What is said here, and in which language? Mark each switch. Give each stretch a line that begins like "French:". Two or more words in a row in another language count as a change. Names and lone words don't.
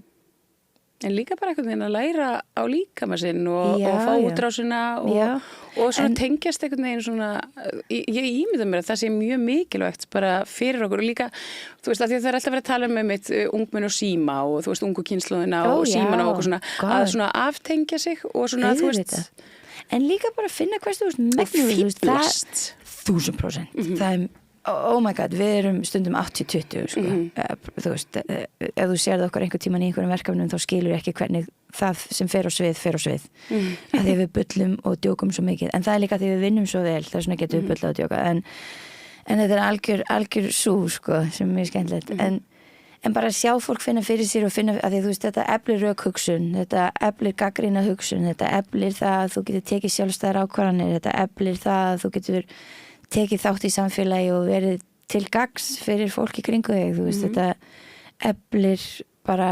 Icelandic: En líka bara einhvern veginn að læra á líkama sinn og fá útrásina og svona tengjast einhvern veginn svona, ég ímynda mér að það sé mjög mikilvægt bara fyrir okkur og líka, þú veist, að því að það er alltaf verið að tala um mitt ungmenn og síma og þú veist, ungu kynslóðina og símana og okkur svona, að svona aftengja sig og svona, þú veist. En líka bara finna hvers þú veist, megnum, og fýblast. 1000%. Það er
English: oh my god,
Icelandic: við erum stundum 80-20 sko. Þú veist, ef þú sérð okkur einhvern tímann í einhverjum verkefnum þá skilur ekki hvernig það sem fer á svið að því við bullum og djókum svo mikið, en það er líka því við vinnum svo vel, það er svona getum við bullað og djóka en þetta er algjör sú sko, sem er mjög skemmtilegt en bara sjá fólk finna fyrir sér og finna, að því þú veist, þetta eflir rökhugsun, þetta eflir gagnrýna hugsun, þetta eflir það að þú getur tekið sjálfstæðar ákvarðanir, þetta eflir það að þú getur tekið þátt í samfélagi og verið til gagns fyrir fólk í kringu þig, þú veist, þetta eflir bara